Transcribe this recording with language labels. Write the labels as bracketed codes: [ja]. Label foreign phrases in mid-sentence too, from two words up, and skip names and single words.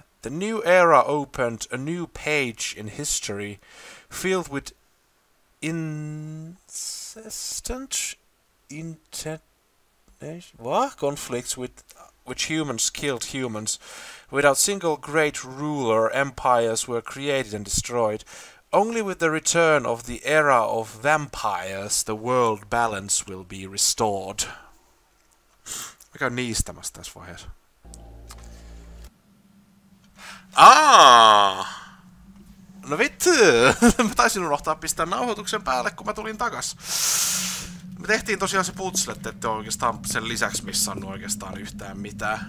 [en] The new era opened a new page in history filled with incessant conflicts with which humans killed humans. Without single great ruler, empires were created and destroyed. Only with the return of the era of vampires, the world balance will be restored. [fi] Mä käyn niistämässä tässä vaiheessa. No vittu! Mä taisin unohtaa pistää nauhoituksen päälle, kun mä tulin takas. Me tehtiin tosiaan se putslet, että oikeastaan sen lisäksi missannut oikeastaan yhtään mitään.